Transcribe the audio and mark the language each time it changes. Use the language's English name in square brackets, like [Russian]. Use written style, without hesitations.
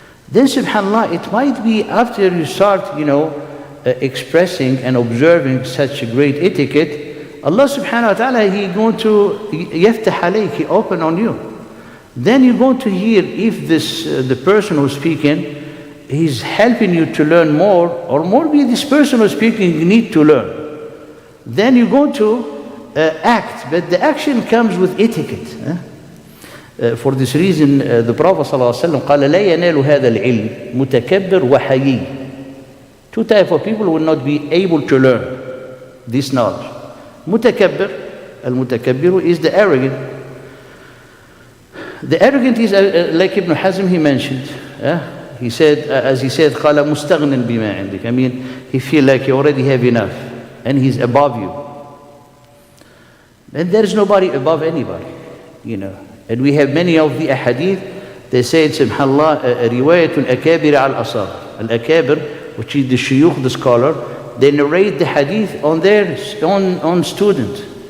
[English] Then subhanAllah, it might be after you start, expressing and observing such a great etiquette, Allah subhanahu wa ta'ala, He going to yaftah alayk, He open on you. Then you're going to hear if the person who's speaking, he's helping you to learn more, or maybe this person who's speaking, you need to learn. Then you're going to act, but the action comes with etiquette. For this reason, the Prophet [Arabic] ﷺ قال لا ينال هذا العلم متكبر وحيي. [English] Two types of people will not be able to learn this knowledge. [Arabic] متكبر, المتكبر [English] is the arrogant. The arrogant is like Ibn Hazm he mentioned. He said, as he said, [Arabic] قال مستغن بما عندك. [English] I mean, he feel like you already have enough, and he's above you. And there is nobody above anybody, And we have many of the ahadith. They say, subhanallah, [Arabic] رواية الأكابر على الأصاغر. [English] Al-Akabir, which is the shuyukh, the scholar, they narrate the hadith on their own student.